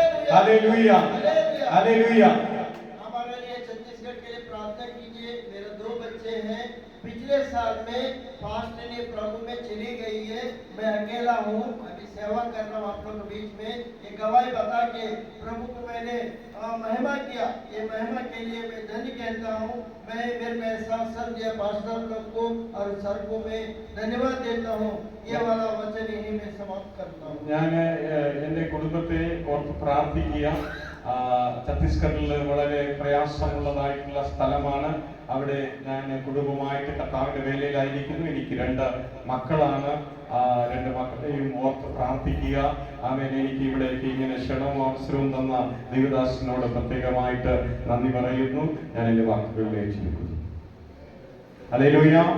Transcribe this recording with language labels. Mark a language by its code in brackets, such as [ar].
[ml] Hallelujah, hallelujah. [hi] हमारे लिए छत्तीसगढ़ के लिए प्रार्थना कीजिए. मेरे 2 बच्चे हैं, पिछले साल में फास्ट ने प्रभु में चली गई है, मैं अकेला हूँ, अभी सेवा कर रहा हूँ आप लोगों के बीच में. ये गवाही बता के प्रभु को मैंने महिमा किया, ये महिमा के लिए मैं धन्य कहता हूँ. मैं मेरे में एहसास सर दिया पास्टर लोग को और सर को मैं धन्यवाद देता हूँ. ये वाला वचन यही मैं समाप्त करता हूँ. [ml] ഞാൻ എൻ്റെ കുടുംബത്തെ ഓർത്ത് പ്രാർത്ഥിക്കുക. ഛത്തീസ്ഗഡിൽ വളരെ പ്രയാസമുള്ളതായിട്ടുള്ള സ്ഥലമാണ്. അവിടെ ഞാൻ കുടുംബമായിട്ട് കർത്താവിന്റെ വേലയിലായിരിക്കുന്നു. എനിക്ക് 2 മക്കളാണ്. 2 മക്കളെയും ഓർത്ത് പ്രാർത്ഥിക്കുക. ആമേൻ. എനിക്ക് ഇവിടേക്ക് ഇങ്ങനെ ക്ഷണവും അവസരവും തന്ന ദൈവദാസനോട് പ്രത്യേകമായിട്ട് നന്ദി പറയുന്നു. ഞാൻ എൻ്റെ വാക്കുകളിലേക്ക് ചുരുക്കുന്നു. ഹല്ലേലൂയ.